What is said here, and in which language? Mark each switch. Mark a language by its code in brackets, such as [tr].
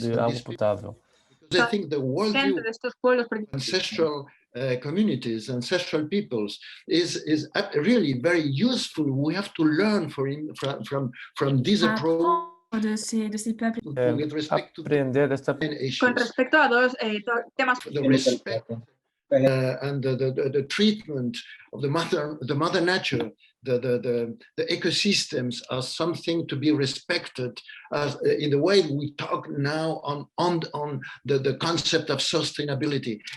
[en] I think the worldview of ancestral communities, ancestral peoples, is really very useful. We have to learn from this approach. [fr] De ces peuples. [en] With respect to [es] Con respecto a dos temas. [en] The respect and the treatment of the mother nature, the ecosystems as something to be respected, as in the way we talk now on the concept of sustainability.